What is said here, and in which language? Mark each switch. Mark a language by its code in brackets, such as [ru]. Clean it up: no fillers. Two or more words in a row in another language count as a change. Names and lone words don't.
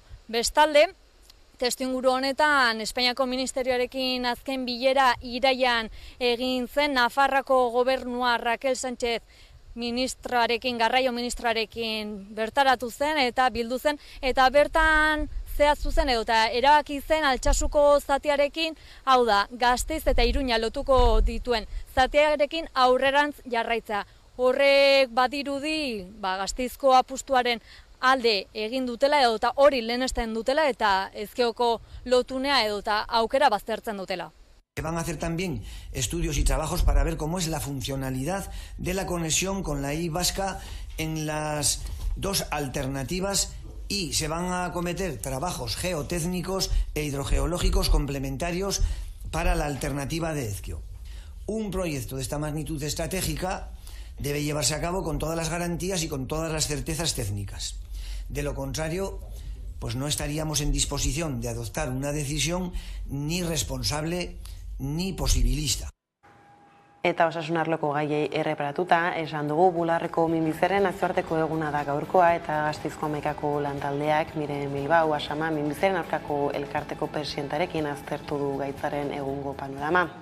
[eu] Bestalde, testuinguru honetan Espainiako Ministerioarekin azken bilera iraian egin zen, Nafarrako gobernua Raquel Sánchez garraio ministroarekin bertaratu zen eta bildu zen, eta bertan zehaztu zen edo eta erabaki zen Altsasuko zatiarekin, hau da, Gasteiz eta Iruña lotuko dituen zatiarekin aurrerantz jarraitza. Horrek badirudi Gasteizko apustuaren alde egin dutela edo eta hori lehenesten dutela eta ezkeoko lotunea edo eta aukera baztertzen dutela. [es] Van a hacer también estudios y trabajos para ver cómo es la funcionalidad de la conexión con la I vasca en las dos alternativas y se van a acometer trabajos geotécnicos e hidrogeológicos complementarios para la alternativa de Ezkio. Un proyecto de esta magnitud estratégica debe llevarse a cabo con todas las garantías y con todas las certezas técnicas. De lo contrario, pues no estaríamos en disposición de adoptar una decisión ni responsable ni posibilista. [eu] Eta osasun arloko gaiei erreparatuta, esan dugu Bularreko minbizaren nazioarteko eguna da gaurkoa, eta Gasteizko Hamaikako lantaldeak Miren Bilbao Asama minbizaren aurkako elkarteko presidentarekin aztertu du gaitzaren egungo panorama.